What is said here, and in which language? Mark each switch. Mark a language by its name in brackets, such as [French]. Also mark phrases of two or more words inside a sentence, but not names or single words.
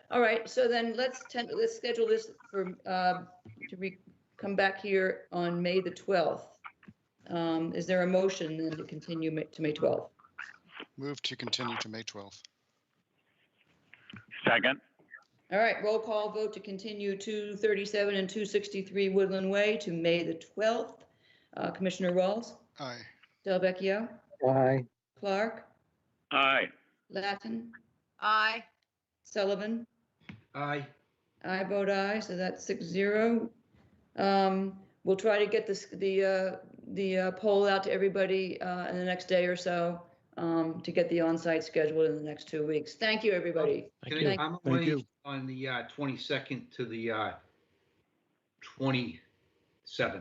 [English] All right, so then let's schedule this for come back here on May the 12th. Is there a motion then to continue to May 12th? Move to continue to May 12th. Second. All right, roll call vote to continue 237 and 263 Woodland Way to May the 12th. Commissioner Rawls? Aye. Delvecchio? Aye. Clark? Aye. Latin? Aye. Sullivan? Aye. I vote aye, so that's 6-0. We'll try to get the poll out to everybody in the next day or so to get the on-site scheduled in the next 2 weeks. Thank you, everybody. Thank you. I'm away on the 22nd to the 27th.